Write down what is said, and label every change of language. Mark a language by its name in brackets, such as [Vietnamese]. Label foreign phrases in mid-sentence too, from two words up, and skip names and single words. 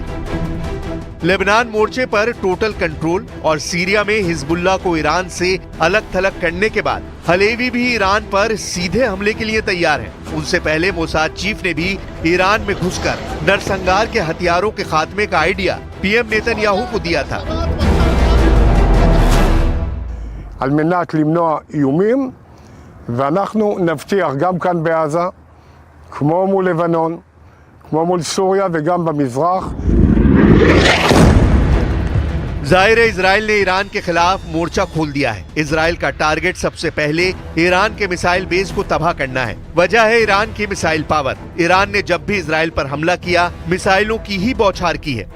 [Hindi] लेबनान मोर्चे पर [English] total control [Hindi] और सीरिया में हिजबुल्लाह को ईरान से अलग थलग करने के बाद हलेवी भी ईरान पर सीधे हमले के लिए तैयार हैं। उनसे पहले मोसाद चीफ ने भी ईरान में घुसकर नरसंहार के हथियारों के खात्मे का आइडिया पीएम नेतन्याहू को दिया था। [Hebrew] על מנת למנוע איומים, ואנחנו נבטיח גם כאן בעזה, כמו מול לבנון, כמו מול סוריה וגם במזרח. [Hindi] जाहिर है इजराइल ने ईरान के खिलाफ मोर्चा खोल दिया है। इजराइल का टारगेट सबसे पहले ईरान के [English] missile base [Hindi] को तबाह करना है। वजह है ईरान की [English] missile power. [Hindi] ईरान ने जब भी इजराइल पर हमला किया, मिसाइलों की ही बौछार की है।